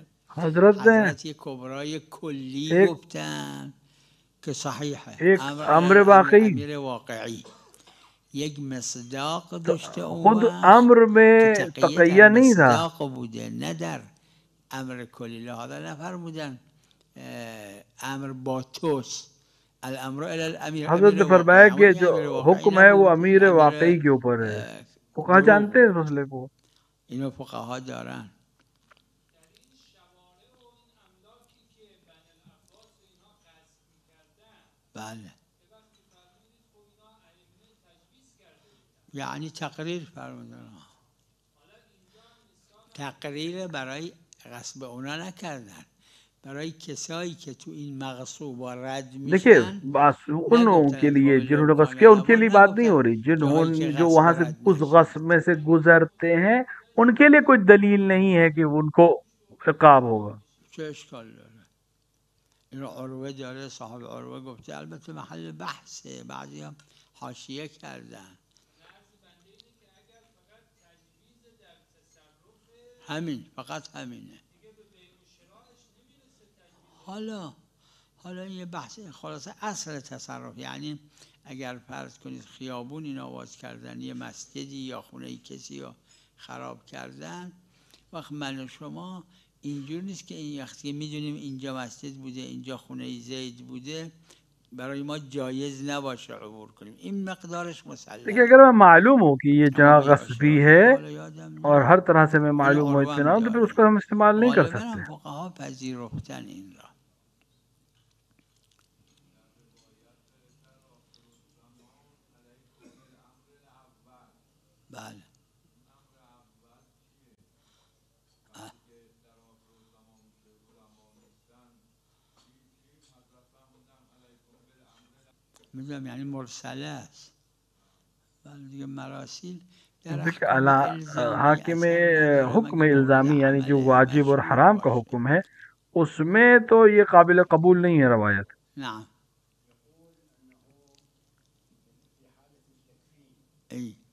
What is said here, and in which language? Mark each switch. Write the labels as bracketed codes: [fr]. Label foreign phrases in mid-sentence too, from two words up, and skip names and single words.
[fa] حضرت یک کبرای کلی گفتن که صحیحه، امر واقعی، امر واقعی یک مصداق داشته [ur] خود امر میں تقیہ نہیں تھا، [fa] مصداق بوده نه در امر کلی، لہذا نفرمودن امر با توست. [ar] الامر الی الامیر. [ur] حضرت نے فرمایا کہ جو حکم ہے وہ امیر واقعی کے اوپر ہے. فقہا جانتے ہیں اس مسئلے کو، [fa] اینو فقہا دارن. بله یعنی تقریر فرمودن، تقریر برای غصب اونا نکردن، برای کسایی که تو این مغصوبا رد میشن. [ur] دیکھیے ان کے لیے جنہوں نے غصب کیا ان کے لیے بات نہیں ہو رہی، جنہوں جو وہاں سے اس غصب میں سے گزرتے ہیں ان کے لیے کوئی دلیل نہیں ہے کہ ان کو عقاب ہوگا. [fa] چه اشکال داره؟ اینو عروه داره، صاحب عروه گفته، البته محل بحثه، بعضی هم حاشیه کردن. همین، فقط همینه. حالا یه بحث خلاصه اصل تصرف، یعنی اگر فرض کنید خیابون این آواز کردن، یه مسجدی یا خونه کسی رو خراب کردن، وقت من و شما اینجور نیست که این وقتی میدونیم اینجا مسجد بوده، اینجا خونه زید بوده، برای ما جایز نباشه عبور کنیم. این مقدارش مسلمه. [ur] دیکھیے اگر میں معلوم ہو کہ یہ جگہ غصبی ہے اور ہر طرح سے میں معلوم ہو اطمینان تو پھر اس کو ہم استعمال نہیں کر سکتے. [fa] فقها پذیرفتن این را. بله میدونم یعنی مرسله است. بله دیگه مراسیل [ur] حاکم حکم الزامی یعنی جو واجب اور حرام کا حکم ہے اس میں تو یہ قابل قبول نہیں ہے روایت. [ar] نعم ای